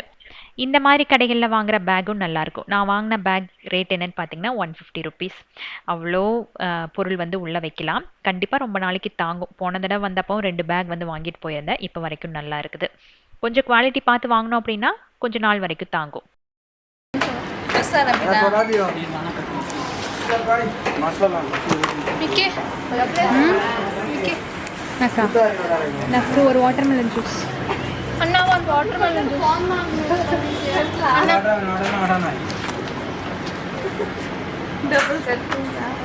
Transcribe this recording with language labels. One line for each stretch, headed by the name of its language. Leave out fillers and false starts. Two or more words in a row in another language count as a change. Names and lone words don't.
Tamil: இந்த மாதிரி கடைகளில் வாங்குற பேக்கும் நல்லாயிருக்கும். நான் வாங்கின பேக் ரேட் என்னன்னு பார்த்தீங்கன்னா ₹150. அவ்வளோ பொருள் வந்து உள்ளே வைக்கலாம். கண்டிப்பாக ரொம்ப நாளைக்கு தாங்கும். போன தடவை வந்தப்போ 2 பேக் வந்து வாங்கிட்டு போயிருந்தேன். இப்போ வரைக்கும் நல்லா இருக்குது. கொஞ்சம் குவாலிட்டி பார்த்து வாங்கினோம் அப்படின்னா கொஞ்ச நாள் வரைக்கும் தாங்கும்.
English: నాకు ஒரு watermelon juice అన్నా one watermelon juice double కట్టిందా